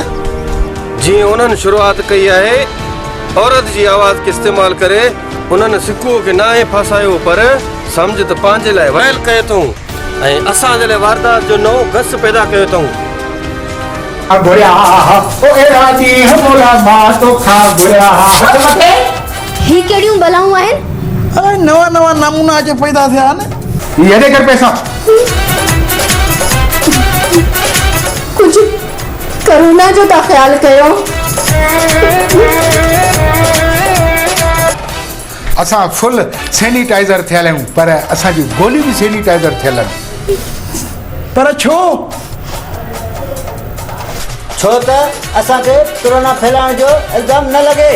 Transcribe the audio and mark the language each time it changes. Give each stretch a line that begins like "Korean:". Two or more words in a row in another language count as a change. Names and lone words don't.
Sindhi: जीअं उन्हनि शुरूआत कई आहे, औरत जी आवाज़ के इस्तेमाल करे उन्हनि सिक्को खे नाहे फसायो, पर समझ त पंहिंजे लाइ वयल कयो अथऊं ऐं असांजे लाइ वारदात जो नओं गस पैदा कयो अथऊं। ही कहिड़ियूं बलाऊं आहिनि? अरे नवा नवा नमूना अच पैदा थिया आहिनि। ये कर पैसा कुछ करुणा जो था ख्याल कयो। असां
English: full sanitizer
Sindhi: थियल आहियूं, पर असांजी गोली भी सैनिटाइजर थियल आहिनि। पर छो त असांखे कोरोना फैलाइण जो इल्ज़ाम न लॻे।